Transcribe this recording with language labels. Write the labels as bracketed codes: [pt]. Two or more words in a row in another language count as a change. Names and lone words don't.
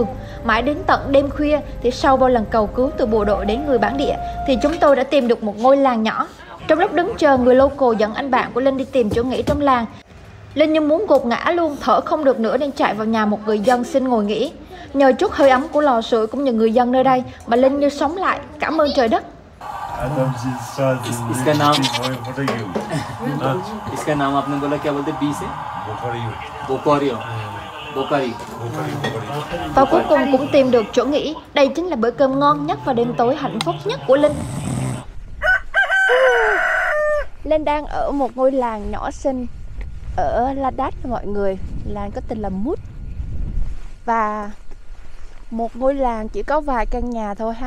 [vi] Mãi đến tận đêm khuya thì sau bao lần cầu cứu từ bộ đội đến người bản địa thì chúng tôi đã tìm được một ngôi làng nhỏ. Trong lúc đứng chờ người local dẫn anh bạn của Linh đi tìm chỗ nghỉ trong làng, Linh như muốn gục ngã luôn, thở không được nữa nên chạy vào nhà một người dân xin ngồi nghỉ. Nhờ chút hơi ấm của lò sưởi cũng như người dân nơi đây mà Linh như sống lại, cảm ơn trời đất. [hi] इसका नाम इसका नाम आपने बोला क्या बोलते बी से बोकारियो बोकारी. [vi] Và cuối cùng cũng tìm được chỗ nghỉ. Đây chính là bữa cơm ngon nhất và đêm tối hạnh phúc nhất của Linh. Linh đang ở một ngôi làng nhỏ xinh ở Ladakh mọi người. Làng có tên là Mut. Và một ngôi làng chỉ có vài căn nhà thôi ha.